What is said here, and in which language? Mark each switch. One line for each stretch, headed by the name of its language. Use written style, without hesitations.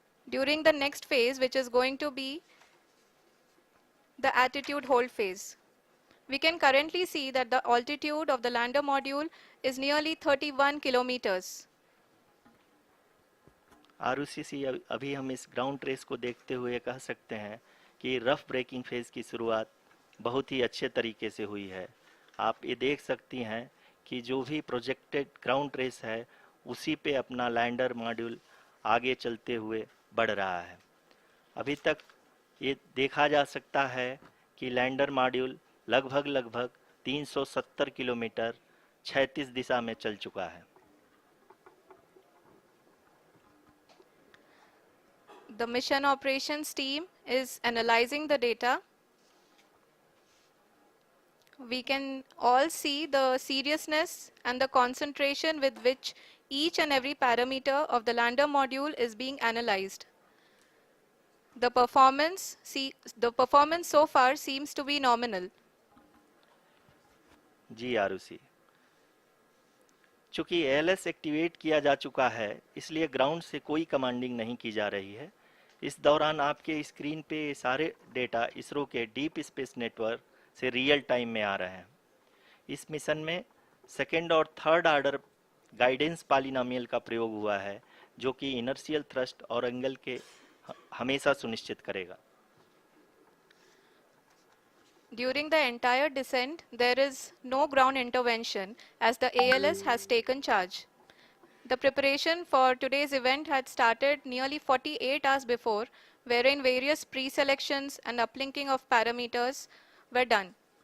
English: During the next phase, which is going to be the attitude hold phase. We can currently see that the altitude of the lander module is nearly 31 kilometers.
Hindi: Arushi, अभी हम इस ground trace को देखते हुए कह सकते हैं कि रफ ब्रेकिंग फेज की शुरुआत बहुत ही अच्छे तरीके से हुई है। आप ये देख सकती हैं कि जो भी प्रोजेक्टेड ग्राउंड ट्रेस है उसी पे अपना लैंडर मॉड्यूल आगे चलते हुए बढ़ रहा है। अभी तक ये देखा जा सकता है कि लैंडर मॉड्यूल लगभग 370 किलोमीटर क्षैतिज दिशा में चल चुका है।
English: The mission operations team is analyzing the data. We can all see the seriousness and the concentration with which each and every parameter of the lander module is being analyzed. The performance so far seems to be nominal.
Hindi: जी आरुषि, चूंकि ALS activate किया जा चुका है इसलिए ground से कोई commanding नहीं की जा रही है। इस दौरान आपके स्क्रीन पे ये सारे डेटा इसरो के डीप स्पेस नेटवर्क से रियल टाइम में आ रहे हैं। इस मिशन में सेकेंड और थर्ड ऑर्डर गाइडेंस पॉलिनोमियल का प्रयोग हुआ है, जो कि इनर्शियल थ्रस्ट और एंगल के हमेशा सुनिश्चित करेगा।
English: During the entire descent, there is no ground intervention as the ALS has taken charge. The preparation for today's event had started nearly 48 hours before, wherein various pre-selections and uplinking of parameters were done.